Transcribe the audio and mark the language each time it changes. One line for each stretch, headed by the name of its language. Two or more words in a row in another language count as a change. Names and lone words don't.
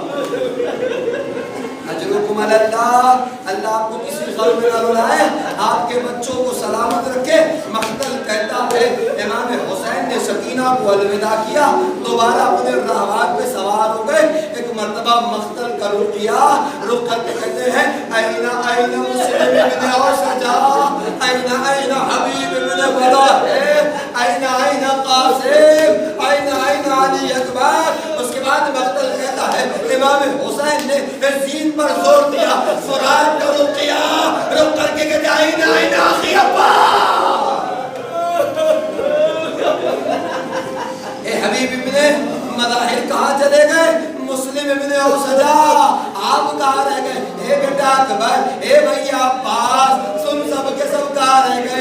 Arabic: اجرکم اللہ.
Urdu: اللہ آپ کو کسی غم میں نہ رلائے، آپ کے بچوں کو سلامت رکھے. مقتل کہتا ہے امام حسین نے سکینہ کو الوداع کیا، دوبارہ اپنے راہوار پہ سوار ہو گئے. ایک مرتبہ مقتل کا رخ کیا، رخ کر کے کہتے ہیں
Arabic: این این مسلم ابن اوسجا، این این حبیب ابن بلال، این این قاسم، این این علی اکبر.
Urdu: اس کے بعد مقتل کہتا ہے امام حسین نے زین پر زور دیا، فرات کا رخ کیا، رخ کر کے کہتے ہیں
Arabic: این این آخی ابا.
Urdu: اے حبیب ابن مظاہر کہاں چلے گئے؟ مسلم ابن اوسجا آپ کہاں رہ گئے؟ اے بیٹا اکبر، اے بھائی عباس، سن سب کے سب کہاں رہ گئے؟